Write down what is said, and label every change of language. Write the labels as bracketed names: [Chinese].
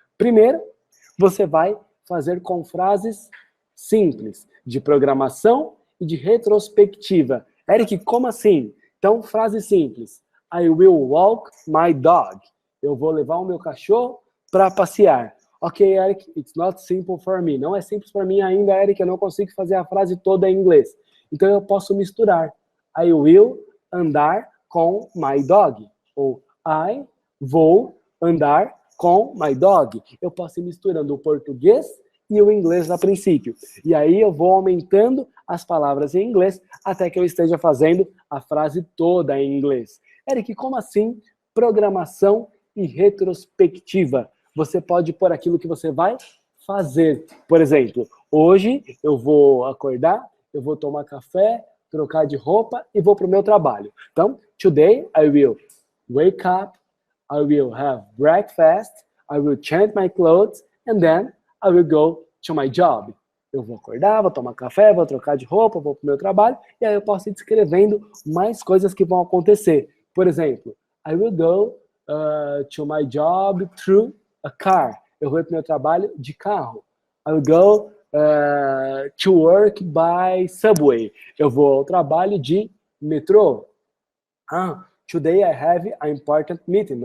[Portuguese] Primeiro, você vai fazer com frases simples, de programação e de retrospectiva. Eric, como assim? Então, frase simples. [English] I will walk my dog. [Portuguese] Eu vou levar o meu cachorro para passear. [English] Ok, Eric, it's not simple for me. [Portuguese] Não é simples para mim ainda, Eric, eu não consigo fazer a frase toda em inglês. Então, eu posso misturar. [English] I will [Portuguese] andar com [English] my dog. [Portuguese] Ou [English] I [Portuguese] vou andar com [English] my dog. [Portuguese] Eu posso ir misturando o português e o inglês a princípio. E aí eu vou aumentando as palavras em inglês até que eu esteja fazendo a frase toda em inglês. Eric, como assim programação e retrospectiva? Você pode pôr aquilo que você vai fazer. Por exemplo, hoje eu vou acordar, eu vou tomar café, trocar de roupa e vou para o meu trabalho. [English] Então, today I will wake up, I will have breakfast, I will change my clothes, and then I will go to my job. [Portuguese] Eu vou acordar, vou tomar café, vou trocar de roupa, vou para o meu trabalho, e aí eu posso ir descrevendo mais coisas que vão acontecer. [English] Por exemplo, I will go to my job through a car. [Portuguese] Eu vou para o meu trabalho de carro. [English] I will go to work by subway. [Portuguese] Eu vou ao trabalho de metrô. [English] Today I have an important meeting.